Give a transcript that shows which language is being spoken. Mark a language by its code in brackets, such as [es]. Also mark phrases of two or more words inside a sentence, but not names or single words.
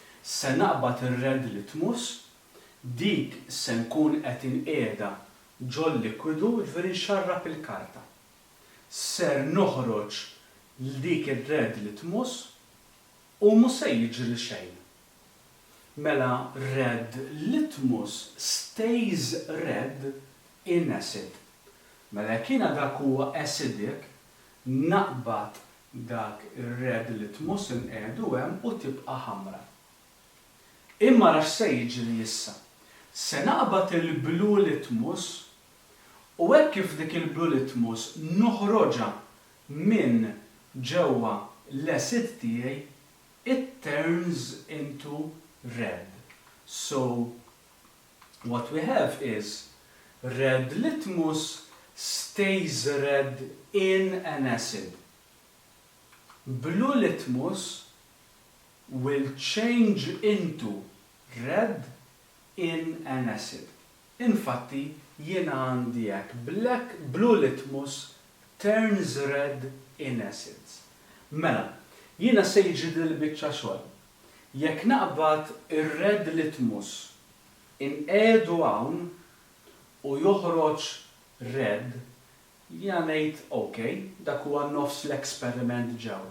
[mt] se naqbad ir- [en] red litmus, [mt] dik se nkun qed inqiegħda ġol likwidu ġifieri nxarrab il-karta. Ser noħroġ dik ir- [en] red litmus [mt] u mhux se jiġri xejn. [en] Mela red litmus stays red in acid. [mt] Mela jekk jiena dak huwa acidic, naqbad dak ir- [en] red litmus [mt] inqiegħdu hemm u tibqa' ħamra. Imma rax se jiġri issa. Se naqbad il- [en] blue litmus [mt] u hekk kif dik il- [en] blue litmus [mt] noħroġha minn ġewwa l-acid tiegħi, [en] it turns into red. So what we have is red litmus stays red in an acid. Blue litmus will change into red in an acid. [mt] Infatti, jiena għandi hekk [en] blue litmus turns red in acids. [mt] Mela, jiena se jiġri l-biċċa xogħol. Jekk naqbad ir- [en] red litmus [mt] inqiegħdu hawn u joħroġ red, jiena ngħid okay, dak huwa nofs l-esperiment ġewwa.